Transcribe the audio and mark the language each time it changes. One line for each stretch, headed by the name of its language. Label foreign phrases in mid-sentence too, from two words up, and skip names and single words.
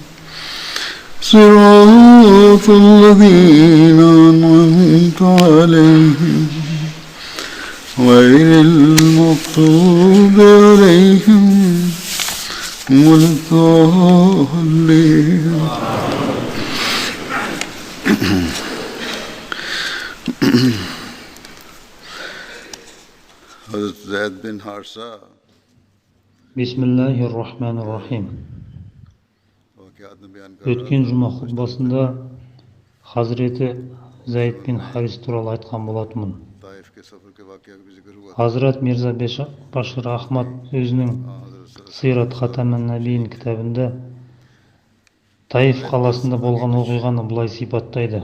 Arabic: صراط الذين أنعمت عليهم غير المغضوب عليهم ولا الضالين. Hazrat Zayd bin Harsa بسم الله الرحمن الرحيم.
Kazakh: Өткен жұма хутбасында Хазіреті Зайд бин Харис туралы айтқан болатынмын. Хазірет Мирза Башир Ахмад өзінің Сират Хатаман Набиин кітабында Таиф қаласында болған оқиғаны былай сипаттайды.